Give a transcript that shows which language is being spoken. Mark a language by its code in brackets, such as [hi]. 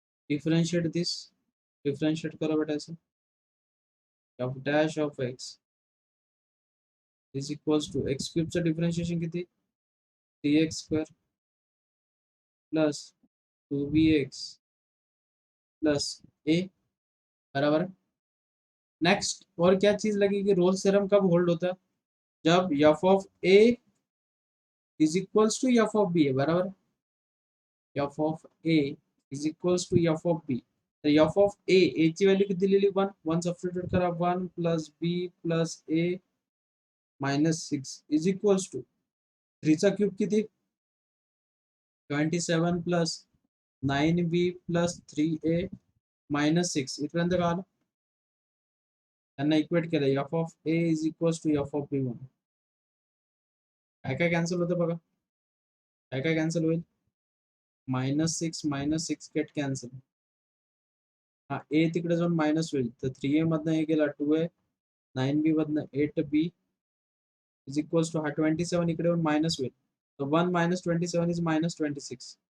[en] differentiate [hi] करो बेटा ऐसे, [en] f dash of x is equals to x cube [mr] चं डिफरेंशिएशन किती, [en] 3x square plus 2bx plus a, बराबर. [hi] नेक्स्ट, और क्या चीज लगेगी, रोल्स थ्योरम कब होल्ड होता है, जब f of a is equals to f of b है, बराबर. [en] f of a is equals to f of b, [mr] तर f of a ची व्हॅल्यू किती दिलेली, 1 सबस्टिट्यूट करा, [en] 1 plus b plus a minus 6 is equals to 3 चा cube किती, 27 plus 9b plus 3a minus 6. [mr] इथपर्यंत का आलं, त्यांना इक्वेट केलं, f of a is equals to f of b म्हणून. काय काय कॅन्सल होतं बघा, काय काय कॅन्सल होईल, -6 गेट कॅन्सल. हा ए तिकडे जाऊन मायनस होईल, तर 3a मधनं हे गेला 2a, 9b मधनं 8b इज इक्वल्स टू हा 27 इकडे येऊन मायनस होईल, तर 1 minus 27 इज -26.